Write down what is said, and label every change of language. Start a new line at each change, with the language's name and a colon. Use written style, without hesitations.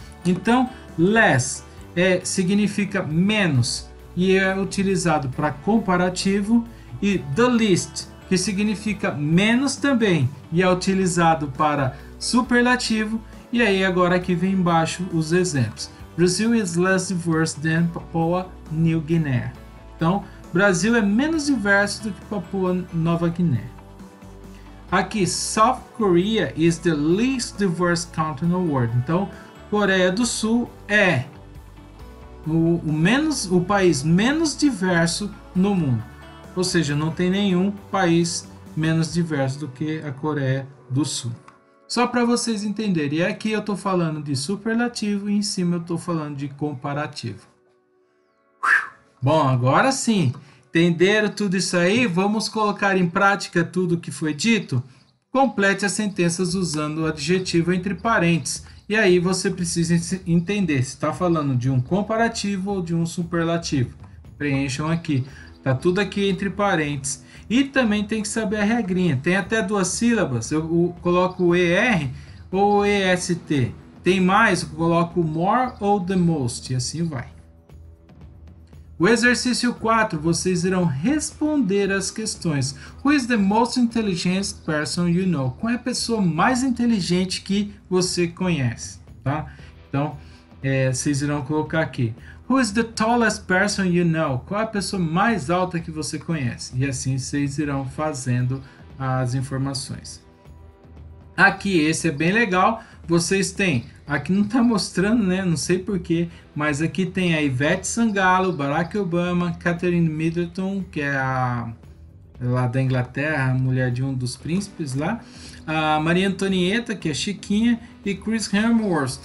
Portuguese: Então, less significa menos e é utilizado para comparativo, e the least, que significa menos também e é utilizado para superlativo. E aí agora aqui vem embaixo os exemplos.
English: Brazil is less diverse than Papua New Guinea.
Portuguese: Então, Brasil é menos diverso do que Papua Nova Guiné. Aqui,
English: South Korea is the least diverse country in the world.
Portuguese: Então, Coreia do Sul é o país menos diverso no mundo. Ou seja, não tem nenhum país menos diverso do que a Coreia do Sul. Só para vocês entenderem. E aqui eu estou falando de superlativo e em cima eu estou falando de comparativo. Bom, agora sim. Entenderam tudo isso aí? Vamos colocar em prática tudo o que foi dito? Complete as sentenças usando o adjetivo entre parênteses E aí você precisa entender se está falando de um comparativo ou de um superlativo. Preencham aqui. Tá tudo aqui entre parênteses. E também tem que saber a regrinha. Tem até 2 sílabas. Eu coloco o ER ou o EST. Tem mais, eu coloco more ou the most. E assim vai. O exercício 4, vocês irão responder as questões.
English: Who is the most intelligent person you know?
Portuguese: Qual é a pessoa mais inteligente que você conhece? Tá? Então, vocês irão colocar aqui.
English: Who is the tallest person you know?
Portuguese: Qual é a pessoa mais alta que você conhece? E assim vocês irão fazendo as informações. Aqui, esse é bem legal. Vocês têm, aqui não está mostrando, né? Não sei porquê, mas aqui tem a Ivete Sangalo, Barack Obama, Catherine Middleton, que é a lá da Inglaterra, a mulher de um dos príncipes lá, a Maria Antonieta, que é Chiquinha, e Chris Hemsworth.